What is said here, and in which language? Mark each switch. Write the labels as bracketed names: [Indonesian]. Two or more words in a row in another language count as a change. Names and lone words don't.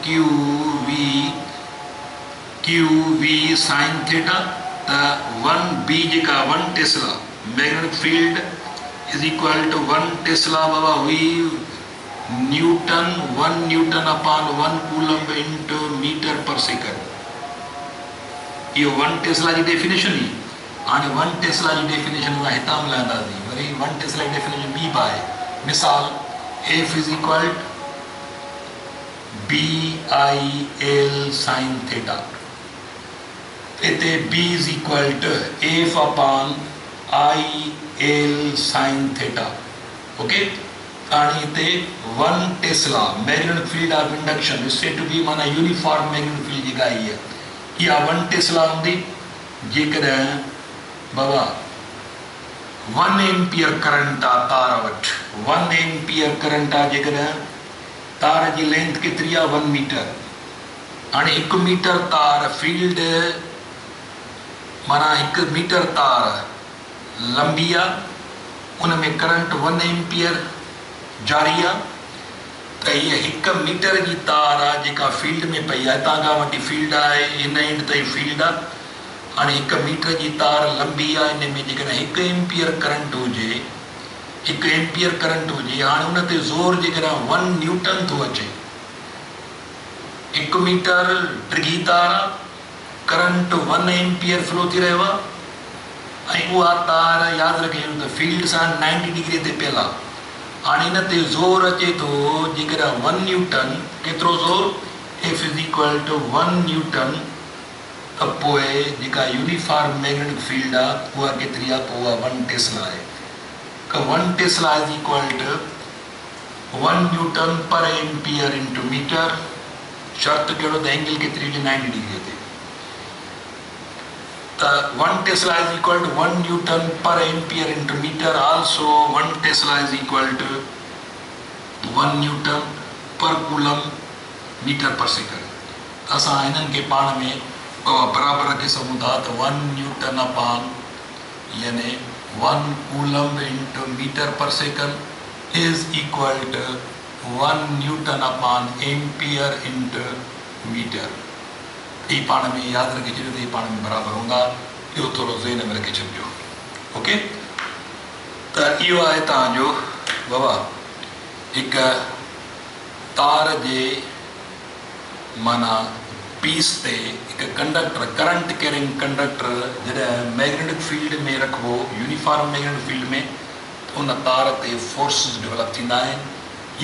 [English] QV sine theta [Sindhi] त 1B जेका [English] 1 tesla magnetic field is equal to 1 tesla [Sindhi] बाबा हुई [English] newton 1 newton upon 1 coulomb into metre per second [Sindhi] इहो 1 टेस्ला जी डेफिनेशन ही हाणे 1 टेस्ला जी डेफिनेशन असां हितां मिलाईंदासीं वरी 1 टेस्ला जी डेफिनेशन ॿी बि आहे मिसाल [English] F is equal BIL sine theta [Sindhi] इते [English] B is equal to F upon IL sine theta okay [Sindhi] हाणे हिते [English] 1 tesla magnetic field of induction state to be [Sindhi] माना [English] uniform magnetic field [Sindhi] जेका आई आहे इहा 1 टेस्ला हूंदी जेकॾहिं बाबा [English] 1 ampere current [Sindhi] आहे तार वटि [English] 1 ampere current [Sindhi] आहे जेकॾहिं तार जी लेंथ केतिरी आहे 1 मीटर हाणे 1 मीटर तार फील्ड माना 1 मीटर तार लंबी आहे उन में [English] current 1 ampere [Sindhi] जारी आहे त हीअ 1 मीटर जी तार आहे जेका फील्ड में पई आहे हितां खां वठी फील्ड आहे हिन एंड ताईं फील्ड आहे हाणे 1 मीटर जी तार लंबी आहे हिन में जेकॾहिं [English] 1 ampere current [Sindhi] हुजे [English] 1 ampere current [Sindhi] हुजे हाणे उन ते ज़ोर जेकॾहिं 1 न्यूटन थो अचे 1 मीटर डिघी तार [English] current 1 ampere flow [Sindhi] थी रहियो आहे ऐं उहा तार यादि रखे त फील्ड सां 90 डिग्री ते पियल आहे हाणे हिन ते ज़ोर अचे थो जेकॾहिं 1 न्यूटन केतिरो ज़ोर [English] F is equal to 1 newton [Sindhi] त पोइ जेका [English] uniform magnetic field [Sindhi] आहे उहा केतिरी आहे पोइ उहा 1 टेस्ला आहे त [English] 1 tesla is equal to 1 newton per ampere into metre [Sindhi] शर्त कहिड़ो त एंगल केतिरी हुजे 90 डिग्री ते [English] त 1 tesla is equal to 1 newton per ampere into metre also 1 tesla is equal to 1 newton per coulomb metre per second असां [Sindhi] हिननि खे पाण में बराबरि रखी सघूं था त [English] 1 newton upon [Sindhi] यानी [English] 1 coulomb into metre per second is equal to 1 newton upon ampere into metre [Sindhi] ये पाण में यादि रखी छॾियो त ये पाण में बराबरि हूंदा इहो थोरो ज़हन में रखी छॾिजो ओके त इहो आहे तव्हांजो बाबा हिकु तार जे माना पीस ते हिकु कंडक्टर [English] current carrying conductor [Sindhi] जॾहिं [English] magnetic field [Sindhi] में रखिबो [English] uniform magnetic field [Sindhi] में उन तार ते [English] forces develop [Sindhi] थींदा आहिनि।